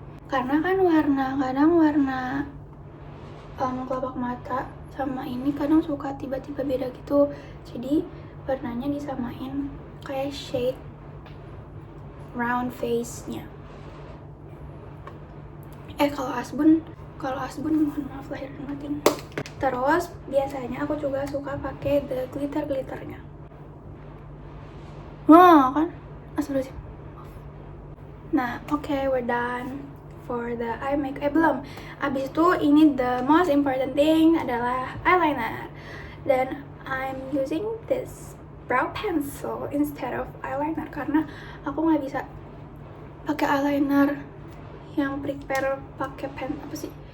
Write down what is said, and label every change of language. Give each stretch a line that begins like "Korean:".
Indonesian: Karena kan kadang warna kelopak mata sama ini kadang suka tiba-tiba beda gitu, jadi warnanya disamain kayak shade round face-nya. Kalau Asbun mohon maaf lahir dan batin. Terus biasanya aku juga suka pakai the glitternya. Wah kan, astagfirullahaladzim. Nah, oke,
English: we're done for the eye makeup.
Indonesian: Belum. Abis itu ini
English: the most important thing
Indonesian: adalah eyeliner. Dan
English: I'm using this brow pencil instead of eyeliner
Indonesian: karena aku nggak bisa pakai eyeliner yang prepare pakai pen apa sih?